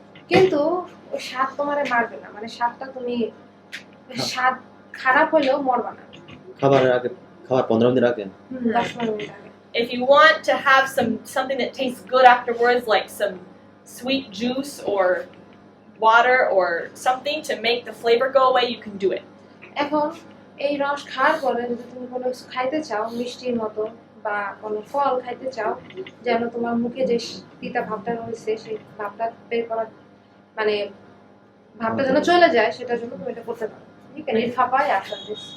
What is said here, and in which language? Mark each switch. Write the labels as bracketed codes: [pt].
[bn] কিন্তু ওই স্বাদ তোমারে মারবে না, মানে স্বাদটা তুমি স্বাদ খারাপ হলেও মরবা না। খাবারের আগে, খাবার 15 মিনিট আগে। 10-15 মিনিট আগে। [en] If you want to have something that tastes good afterwards, like some sweet juice or water or something to make the flavor go away, you can do it. [bn] এখন এই রস খাওয়ার পরে যদি তুমি কোনো কিছু খাইতে চাও মিষ্টির মতো বা কোনো ফল খাইতে চাও, যেন তোমার মুখে যে তিতা ভাবটা রয়েছে সেই ভাবটা বের করার, মানে ভাবটা যেন চলে যায়, সেটার জন্য তুমি এটা করতে পারো। ঠিক আছে? এই পাপায়া আসলে